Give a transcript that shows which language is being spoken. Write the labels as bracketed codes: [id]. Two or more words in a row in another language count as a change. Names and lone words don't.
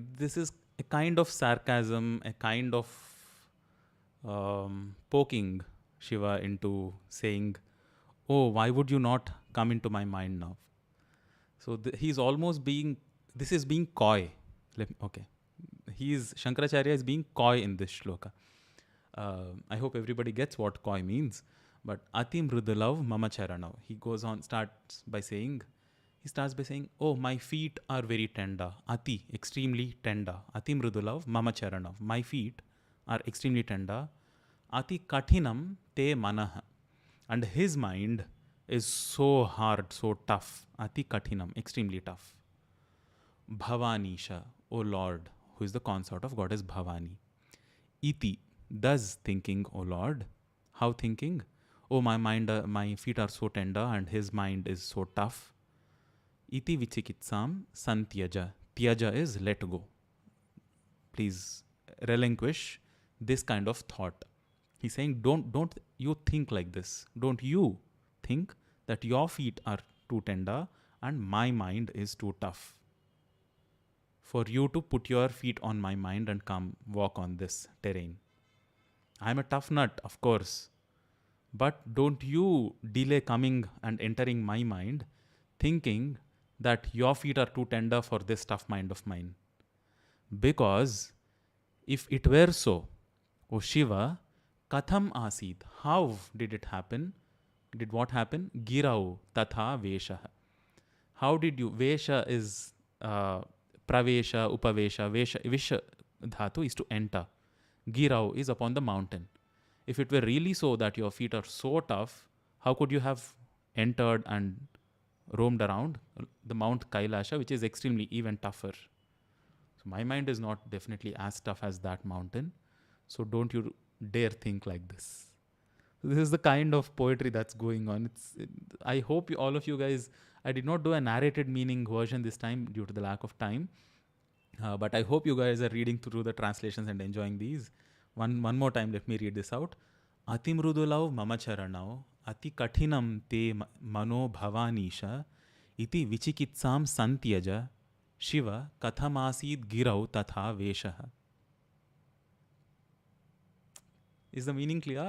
[en] This is a kind of sarcasm, a kind of poking Shiva into saying, oh, why would you not come into my mind now? So he's almost being, this is being coy. Shankaracharya is being coy in this shloka. I hope everybody gets what coy means. [sa] But अति मृदुलौ मम चरणौ. [en] He starts by saying, oh, my feet are very tender. Ati, extremely tender. [sa] अति मृदुलौ मम चरणौ. [en] My feet are extremely tender. [sa] अति कठिनं ते मनः. [en] And his mind is so hard, so tough. [sa] अति कठिनम्, [en] extremely tough. Bhavanisha, O Lord, who is the consort of goddess Bhavani. Iti, thus thinking, O Lord. How thinking? Oh, my feet are so tender and his mind is so tough. [sa] इति विचिकित्सां संत्यज. [en] Tyaja is let go. Please relinquish this kind of thought. He's saying, don't you think like this. Don't you think that your feet are too tender and my mind is too tough. For you to put your feet on my mind and come walk on this terrain. I'm a tough nut, of course. But don't you delay coming and entering my mind, thinking that your feet are too tender for this tough mind of mine. Because if it were so, O Shiva, [sa] कथम् आसीत्, [en] how did it happen? Did what happen? [sa] गिरौ तथा वेश. [en] How did you, vesha is [sa] प्रवेश, उपवेश, विश धातु [en] is to enter. Girau is upon the mountain. If it were really so that your feet are so tough, how could you have entered and roamed around the Mount Kailasha, which is extremely even tougher? So my mind is not definitely as tough as that mountain. So don't you dare think like this. So this is the kind of poetry that's going on. I hope all of you guys, I did not do a narrated meaning version this time due to the lack of time. But I hope you guys are reading through the translations and enjoying these. One more time, let me read this out. [sa] अति मृदुलौ मम चरणौ, अति कठिनं ते मनो भवानीश, इति विचिकित्सां संत्यज, शिव कथमासीद् गिरौ तथा वेशः. [en] Is the meaning clear?